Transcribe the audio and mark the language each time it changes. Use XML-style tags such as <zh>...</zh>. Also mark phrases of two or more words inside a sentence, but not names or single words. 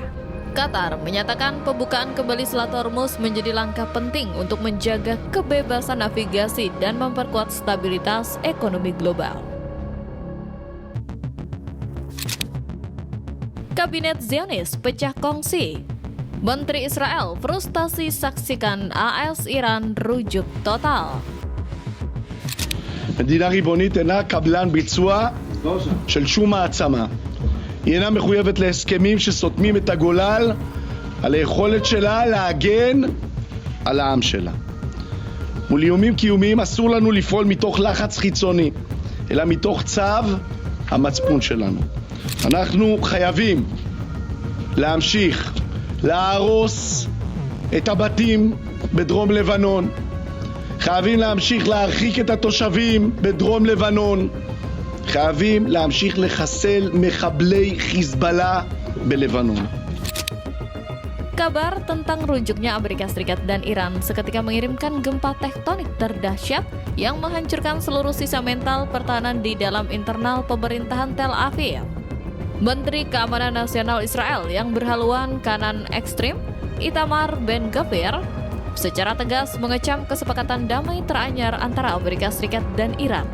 <id>Qatar menyatakan pembukaan kembali Selat Hormuz menjadi langkah penting untuk menjaga kebebasan navigasi dan memperkuat stabilitas ekonomi global. Kabinet Zionis pecah kongsi. Menteri Israel frustasi saksikan AS Iran rujuk total.</id> <he>מדינה ריבונית אינה קבלן ביצוע של שום מעצמה. היא אינה מחויבת להסכמים שסותמים את הגולל על היכולת שלה להגן על העם שלה. מול איומים קיומיים אסור לנו לפעול מתוך לחץ חיצוני, אלא מתוך צו המצפון שלנו. אנחנו חייבים להמשיך להרוס את הבתים בדרום לבנון. חייבים להמשיך להרחיק את התושבים בדרום לבנון. חייבים להמשיך לחסל מחבלי חיזבאללה בלבנון.</he> <id>Kabar tentang rujuknya Amerika Serikat dan Iran seketika mengirimkan gempa tektonik terdahsyat yang menghancurkan seluruh sisa mental pertahanan di dalam internal pemerintahan Tel Aviv. Menteri Keamanan Nasional Israel yang berhaluan kanan ekstrim, Itamar Ben-Gvir, secara tegas mengecam kesepakatan damai teranyar antara Amerika Serikat dan Iran.</id>